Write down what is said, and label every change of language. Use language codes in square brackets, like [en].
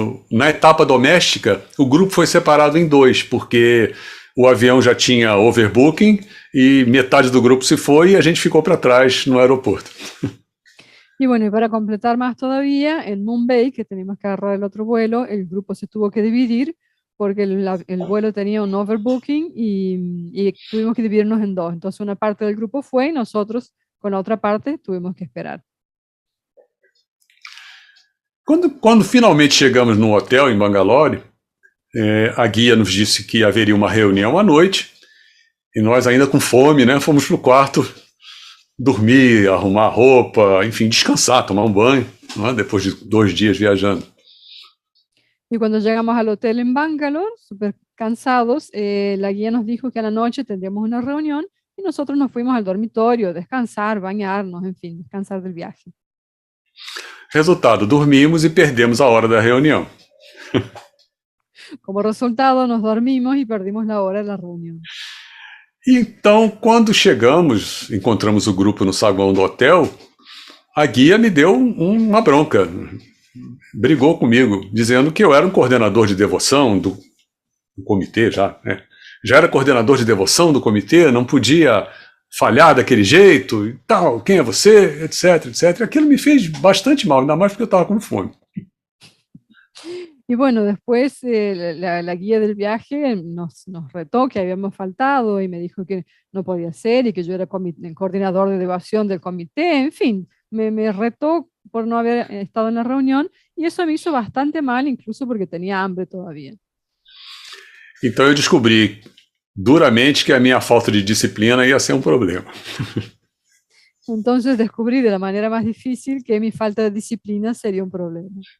[pt] Na etapa doméstica, o grupo foi separado em 2, porque o avião já tinha overbooking e metade do grupo se foi e a gente ficou para trás no aeroporto. [es] Y bueno, y para completar más todavía, en Mumbai, que teníamos que agarrar el otro vuelo, el grupo se tuvo que dividir porque el vuelo tenía un overbooking y tuvimos que dividirnos en 2. Entonces una parte del grupo fue y nosotros con la otra parte tuvimos que esperar. [pt] Quando finalmente chegamos no hotel em Bangalore, a guia nos disse que haveria uma reunião à noite e nós ainda com fome, né, fomos para o quarto dormir, arrumar roupa, enfim, descansar, tomar um banho, né, depois de 2 dias viajando. [es] Y cuando llegamos al hotel en Bangalore, súper cansados, la guía nos dijo que a la noche tendríamos una reunión y nosotros nos fuimos al dormitorio, descansar, bañarnos, en fin, descansar del viaje. [pt] Resultado, dormimos e perdemos a hora da reunião. [es] Como resultado, nos dormimos y perdimos la hora de la reunión. [pt] Então, quando chegamos, encontramos o grupo no saguão do hotel, a guia me deu uma bronca. Brigou comigo, dizendo que eu era um coordenador de devoção do comitê já, né? Já era coordenador de devoção do comitê, não podia falhar daquele jeito e tal, quem é você, etc, etc. Aquilo me fez bastante mal, ainda mais porque eu estava com fome. [es] Y bueno, después la guía del viaje nos retó que habíamos faltado y me dijo que no podía ser y que yo era el coordinador de devoción del comité, en fin, me retó por no haber estado en la reunión y eso me hizo bastante mal, incluso porque tenía hambre todavía. [pt] Então eu descobri duramente que a minha falta de disciplina ia ser um problema. [es] Entonces descubrí de la manera más difícil que mi falta de disciplina sería un problema.